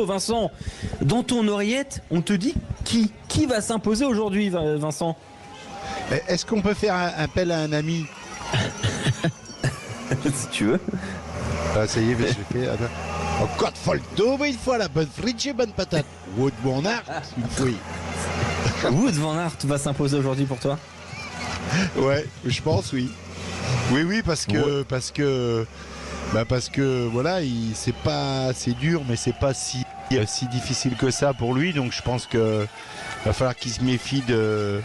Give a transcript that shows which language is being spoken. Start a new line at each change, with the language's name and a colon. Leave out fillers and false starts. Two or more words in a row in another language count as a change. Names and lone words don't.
French: Vincent, dans ton oreillette, on te dit qui va s'imposer aujourd'hui, Vincent? Est-ce qu'on peut faire un appel à un ami? Si tu veux. Ah, ça y est, j'ai fait. Encore Folto, une fois la bonne frite, bonne patate. Wout van Aert, oui. Wout van Aert va s'imposer aujourd'hui pour toi? Ouais, je pense, oui. Oui, parce que voilà, c'est dur, mais c'est pas si difficile que ça pour lui. Donc je pense que va falloir qu'il se méfie de.